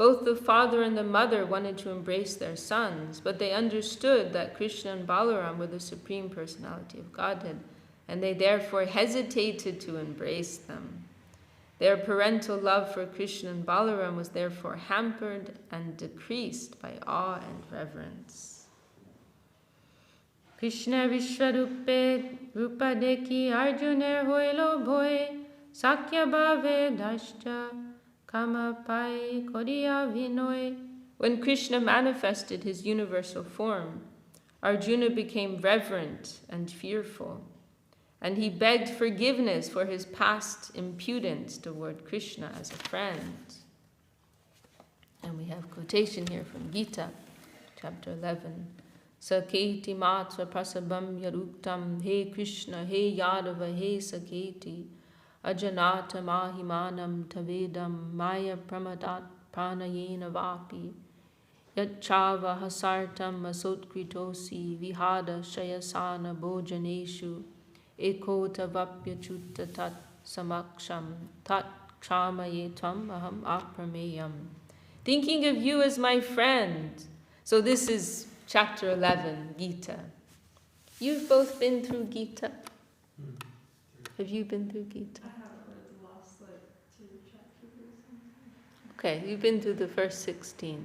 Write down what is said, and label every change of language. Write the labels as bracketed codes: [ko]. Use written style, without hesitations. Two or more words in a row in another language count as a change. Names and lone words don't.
[en] Both the father and the mother wanted to embrace their sons, but they understood that Krishna and Balaram were the Supreme Personality of Godhead, and they therefore hesitated to embrace them. Their parental love for Krishna and Balaram was therefore hampered and decreased by awe and reverence. [bn] কৃষ্ণ বিশ্বরূপে রূপ দেখি অর্জুনের হইল ভয় সখ্য ভাবে দষ্ট কাম পাই করিয়া বিনয়. [en] When Krishna manifested his universal form, Arjuna became reverent and fearful, and he begged forgiveness for his past impudence toward Krishna as a friend. And we have quotation here from Gita, chapter 11. [sa] सखेति मत्वा प्रसभं यदुक्तं, हे कृष्ण, हे यादव, हे सखेति, अजानता महिमानं तवेदं, मया प्रमादात् प्रणयेन वापि, यच्चाव हासार्थम् असत्कृतोऽसि, विहार शय्यासन भोजनेषु, एकोऽथ वाप्यच्युत तत् समक्षं, तत् क्षामये त्वाम् अहम् अप्रमेयम्. [en] Thinking of you as my friend. So this is chapter 11, Gita. You've both been through Gita. Have you been through Gita? I haven't read the last 2 chapters or something. Okay, you've been through the first 16.